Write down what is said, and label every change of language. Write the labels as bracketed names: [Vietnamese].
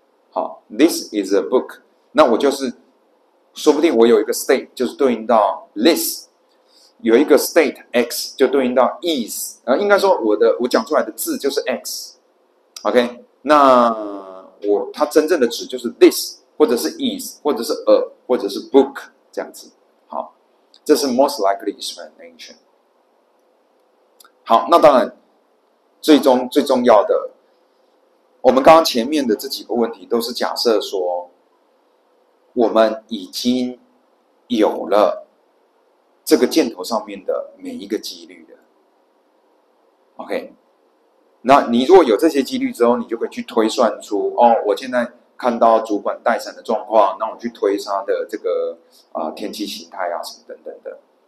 [Chinese] 好 ， [English] this is a book， [Chinese] 那我就是说不定我有一个 state 就是对应到 this， 有一个 state x 就对应到 is， 应该说我讲出来的字就是 x，OK， 那它真正的值就是 this， 或者是 is， 或者是 a， 或者是 book 这样子。好，这是 most likely explanation。好，那当然最重要的，我们刚刚前面的这几个问题都是假设说我们已经有了这个箭头上面的每一个几率的 OK， 那你如果有这些几率之后，你就可以去推算出我现在看到主管带伞的状况，那我去推他的这个天气形态啊什么等等的。